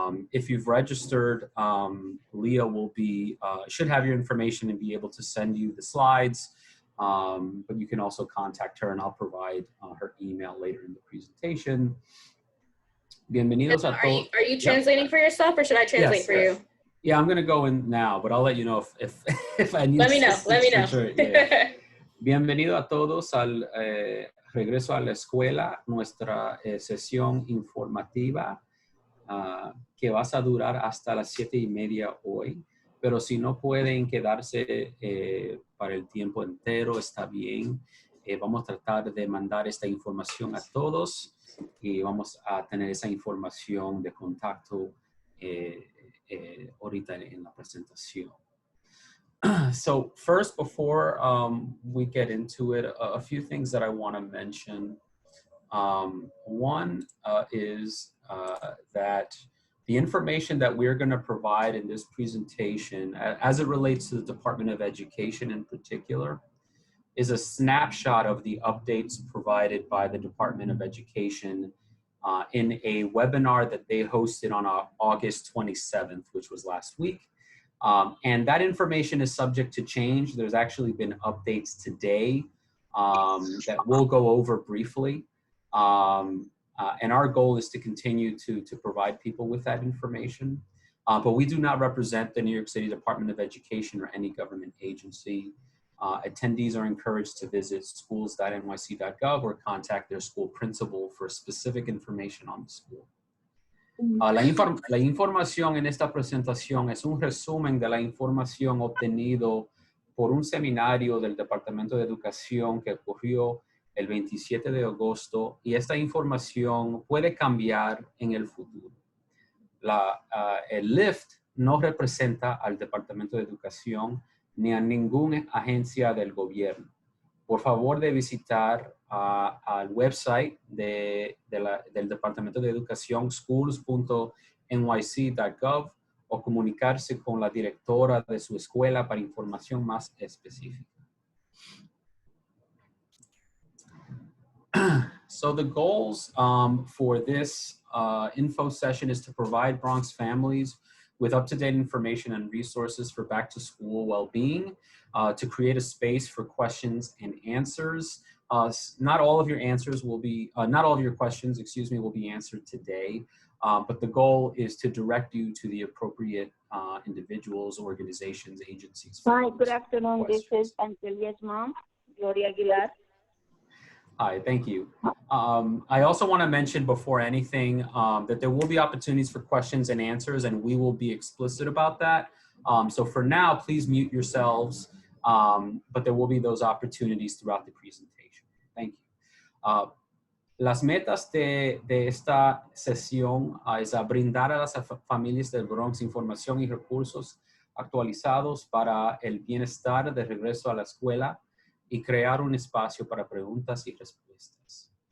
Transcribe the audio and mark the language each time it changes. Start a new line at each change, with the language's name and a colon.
English: If you've registered, Leah will be should have your information and be able to send you the slides. But you can also contact her, and I'll provide her email later in the presentation.
Spanish: Bienvenidos a todos.
English: Are you translating for yourself, or should I translate for you? Yeah, I'm going to go in now, but I'll let you know if I need to. Let me know. Sure. Yeah.
Spanish: Bienvenido a todos al regreso a la escuela, nuestra sesión informativa que va a durar hasta las 7:30 hoy. Pero si no pueden quedarse para el tiempo entero, está bien. Vamos a tratar de mandar esta información a todos y vamos a tener esa información de contacto ahorita en la presentación.
English: So first, before we get into it, a few things that I want to mention. One is that the information that we're going to provide in this presentation, as it relates to the Department of Education in particular, is a snapshot of the updates provided by the Department of Education in a webinar that they hosted on August 27th, which was last week. And that information is subject to change. There's actually been updates today that we'll go over briefly. And our goal is to continue to provide people with that information. But we do not represent the New York City Department of Education or any government agency. Attendees are encouraged to visit schools.nyc.gov or contact their school principal for specific information on the school.
Spanish: La información en esta presentación es un resumen de la información obtenido por un seminario del Departamento de Educación que ocurrió el 27 de agosto, y esta información puede cambiar en el futuro. El LIFT no representa al Departamento de Educación ni a ninguna agencia del gobierno. Por favor de visitar al website del Departamento de Educación, schools.nyc.gov, o comunicarse con la directora de su escuela para información más específica.
English: So the goals for this info session is to provide Bronx families with up-to-date information and resources for back-to-school well-being, to create a space for questions and answers. Not all of your answers will be, not all of your questions, excuse me, will be answered today, but the goal is to direct you to the appropriate individuals, organizations, agencies. Hi, good afternoon. This is Angelia's mom, Gloria Aguilar. Hi, thank you. I also want to mention before anything that there will be opportunities for questions and answers, and we will be explicit about that. So for now, please mute yourselves, but there will be those opportunities throughout the presentation. Thank you.
Spanish: Las metas de esta sesión es a brindar a las familias del Bronx información y recursos actualizados para el bienestar de regreso a la escuela y crear un espacio para preguntas y respuestas.